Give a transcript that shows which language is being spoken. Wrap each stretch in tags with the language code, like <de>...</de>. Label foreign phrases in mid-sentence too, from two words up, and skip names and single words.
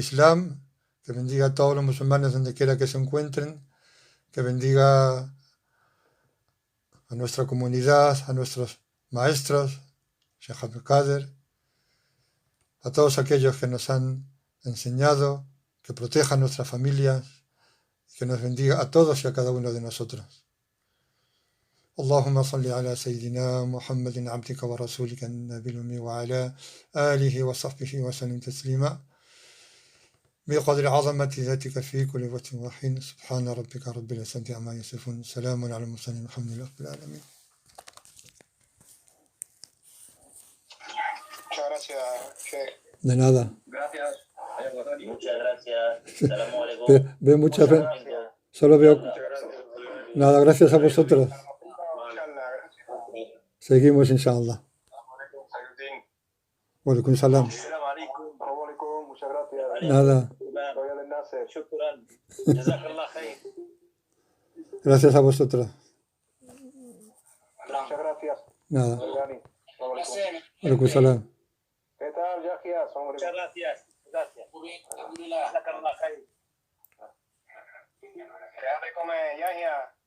<es>Islam, que bendiga a todos los musulmanes donde quiera que se encuentren, que bendiga a nuestra comunidad, a nuestros maestros, Sheikh Abdul Qadir, a todos aquellos que nos han enseñado, que protejan nuestras familias, que nos bendiga a todos y a cada uno de nosotros.</es> <ar>اللهم صل على سيدنا محمد عبدك ورسولك النبي الأمي وعلى آله وصحبه وسلم تسليما بقدر عظمة ذاتك في كل وقت وحين سبحان ربك رب العزة عما يصفون سلام على المرسلين الحمد لله رب العالمين.</ar> <es>Muchas gracias, Sheikh. De nada. Gracias. Muchas gracias.</es> <ar>سلام عليكم.</ar> <es>Veo mucha Muchas fe. gracias. Solo veo. Muchas gracias. Nada, gracias a vosotros. Inshallah, gracias. Seguimos, inshallah. Sayuddin.</es> <ar>وعليكم السلام. سلام عليكم. السلام عليكم.</ar> <es>Muchas gracias. Nada. Soy el Nasser.</es> <ar>شكرا. جزاك الله خير.</ar> <es>Gracias a vosotros. Muchas gracias. Nada. Dani.</es> <ar>السلام عليكم. وعليكم السلام.</ar> <es>¿Qué tal, Yahya? Assalamu Muchas alaikum. gracias. Gracias.</es> <ar>جزاك الله خير.</ar> <es>¿Qué has de comer, Yahya?</es>